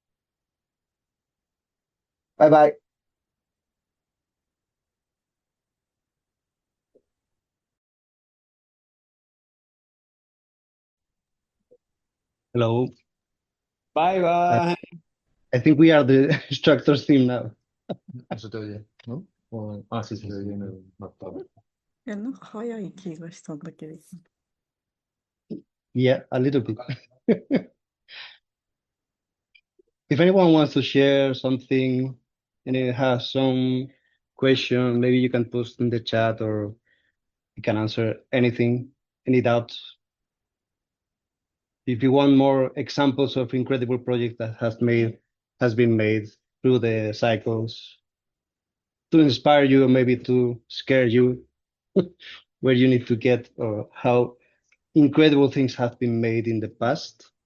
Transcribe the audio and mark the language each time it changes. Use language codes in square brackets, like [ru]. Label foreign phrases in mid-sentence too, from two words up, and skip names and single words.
[en] Bye-bye. Hello. Bye-bye. I think we are the instructors team now. [es] No se te oye, ¿no? Sí, se te oye en el marcador. [ja] なんか早い気がしたんだけど。 [en] Yeah, a little bit. If anyone wants to share something and it has some question, maybe you can post in the chat or you can answer anything, any doubts. If you want more examples of incredible projects that has been made through the cycles to inspire you or maybe to scare you where you need to get or how incredible things have been made in the past.